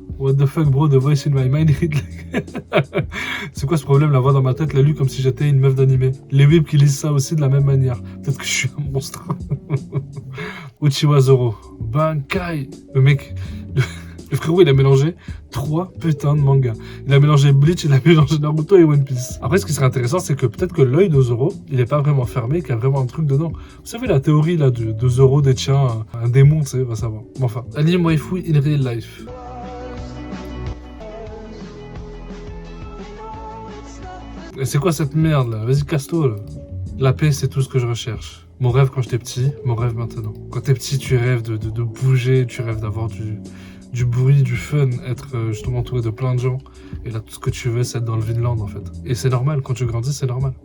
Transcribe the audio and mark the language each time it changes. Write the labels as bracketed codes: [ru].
[en] What the fuck bro, the voice in my mind. [fr] C'est quoi ce problème? La voix dans ma tête l'a lu comme si j'étais une meuf d'animé. Les whips qui lisent ça aussi de la même manière. Peut-être que je suis un monstre. Uchiwa Zoro. Bankai. Le mec... Le frérot, il a mélangé 3 putains de mangas. Il a mélangé Bleach, il a mélangé Naruto et One Piece. Après, ce qui serait intéressant, c'est que peut-être que l'œil de Zoro, il est pas vraiment fermé, qu'il y a vraiment un truc dedans. Vous savez, la théorie là de Zoro détient un démon, tu sais, va savoir. Mais enfin, [en] anime waifu in real life. [fr] Et c'est quoi cette merde là? Vas-y, casse-toi là. La paix, c'est tout ce que je recherche. Mon rêve quand j'étais petit, mon rêve maintenant. Quand t'es petit, tu rêves de bouger, tu rêves d'avoir du bruit, du fun, être justement entouré de plein de gens. Et là, tout ce que tu veux, c'est être dans le Vinland, en fait. Et c'est normal, quand tu grandis, c'est normal.